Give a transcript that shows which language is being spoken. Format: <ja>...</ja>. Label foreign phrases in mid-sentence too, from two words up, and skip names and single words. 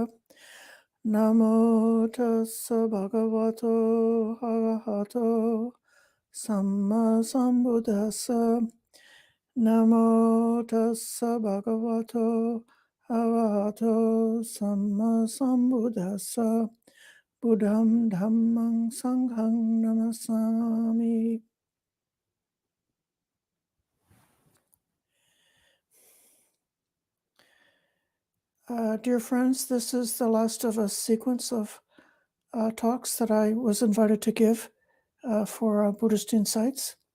<pi>Namo tassa bhagavato arahato samma sambuddhassa. Namo tassa bhagavato arahato samma sambuddhassa. Buddham dhammang sanghang namasami.</pi> <en>Dear friends, this is the last of a sequence of talks that I was invited to give for Buddhist Insights.</en>